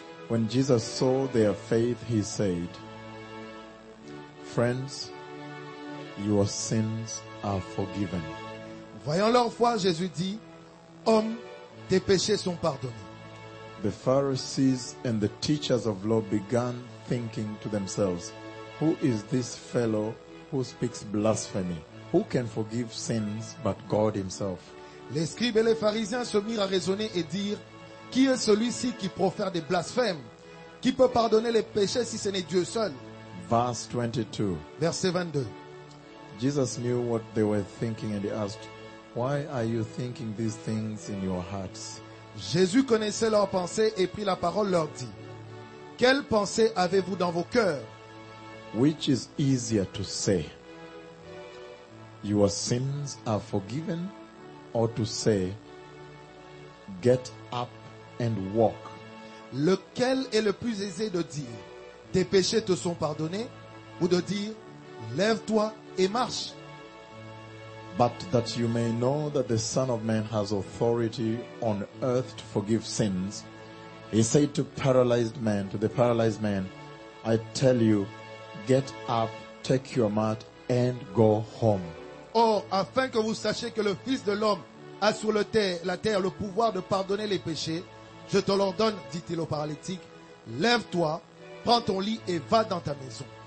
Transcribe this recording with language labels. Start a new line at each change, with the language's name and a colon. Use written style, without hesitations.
English: When Jesus saw their faith, he said, "Friends, your sins are forgiven."
French: Voyant leur foi, Jésus dit, "Homme, tes péchés sont pardonnés."
English: The Pharisees and the teachers of law began thinking to themselves, "Who is this fellow who speaks blasphemy? Who can forgive sins but God himself?"
French: Les scribes et les pharisiens se mirent à raisonner et dire, "Qui est celui-ci qui profère des blasphèmes? Qui peut pardonner les péchés si ce n'est Dieu seul?"
English: Verse 22.
French: Verset 22.
English: Jesus knew what they were thinking and he asked, "Why are you thinking these things in your hearts?"
French: Jésus connaissait leurs pensées et prit la parole leur dit, "Quelles pensées avez-vous dans vos cœurs?"
English: "Which is easier to say, your sins are forgiven, or to say, get up and walk?"
French: Lequel est le plus aisé de dire, tes péchés te sont pardonnés, ou de dire, lève-toi et marche?
English: "But that you may know that the Son of Man has authority on earth to forgive sins," he said to the paralyzed man, "I tell you, get up, take your mat, and go home."
French: Or, afin que vous sachiez que le Fils de l'homme a sur la terre le pouvoir de pardonner les péchés, je te l'ordonne, dit-il au paralytique, lève-toi, prends ton lit et va dans ta maison.